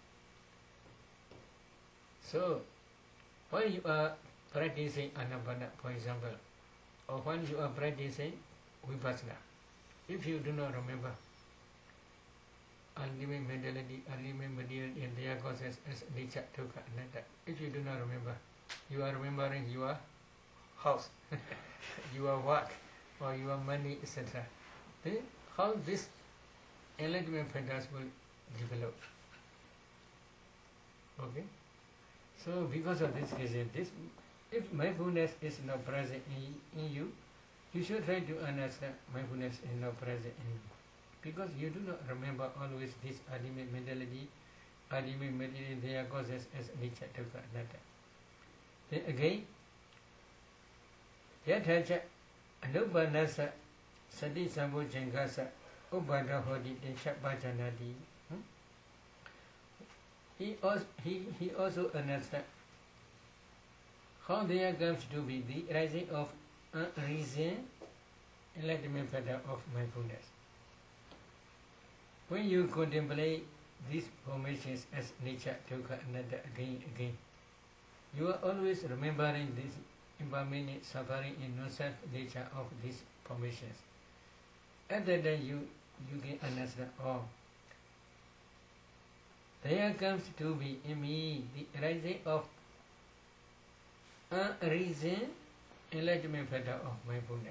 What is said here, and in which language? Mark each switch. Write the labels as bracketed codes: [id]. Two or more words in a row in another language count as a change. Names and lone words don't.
[en] So, when you are practicing anapana, for example, or when you are practicing vipassana, if you do not remember ultimate mentality, ultimate material in their causes as nature, [pi] dukkha, anatta, [en] if you do not remember, you are remembering your house, your work, or your money, etc. Then how this enlightenment factors will develop? Okay? So because of this reason, if mindfulness is not present in you, you should try to understand mindfulness is not present in you. Because you do not remember always this ultimate mentality, ultimate material, their causes as nature, [pi] dukkha, anatta. [en] Then again, [pi] yathacha anupanasa sati sambhojangasa ubhada hodi techa bhajanati. [en] He also understands how there comes to be the rising of unreason, enlightenment factor of mindfulness. When you contemplate these formations as nature, [pi] dukkha, anatta [en] again, you are always remembering this impermanent suffering and non-self nature of these formations. At that time you can understand, oh, there comes to be in me the rising of unreason, enlightenment factor of mindfulness.